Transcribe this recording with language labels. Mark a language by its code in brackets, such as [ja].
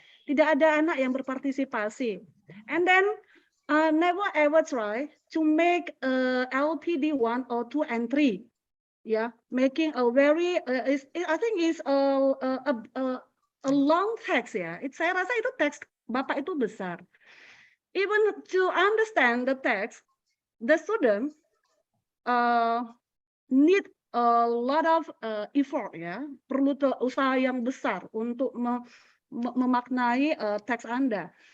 [id] Tidak ada anak yang berpartisipasi. [en] And then never ever try to make LPD 1 or 2 and 3. Yeah, making a very I think is a long text, ya. [id] Saya rasa itu teks Bapak itu besar. [en] Even to understand the text, the student need a lot of effort, ya. [id] Perlu usaha yang besar untuk memaknai teks Anda.